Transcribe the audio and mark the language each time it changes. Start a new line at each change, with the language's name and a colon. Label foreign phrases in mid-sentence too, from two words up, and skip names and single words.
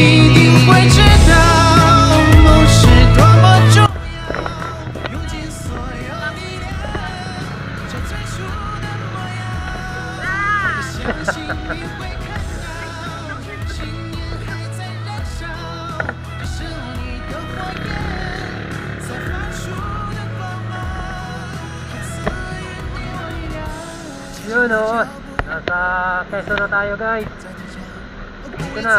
Chinese: 你一定会知道，梦是多么重要，用尽所有力量，找最初的模样。我相信你会看到，信念还在燃烧，这是你的火焰所发出的光芒。
Filipino: Yun o, nasa Quezon na tayo guys. Dito na.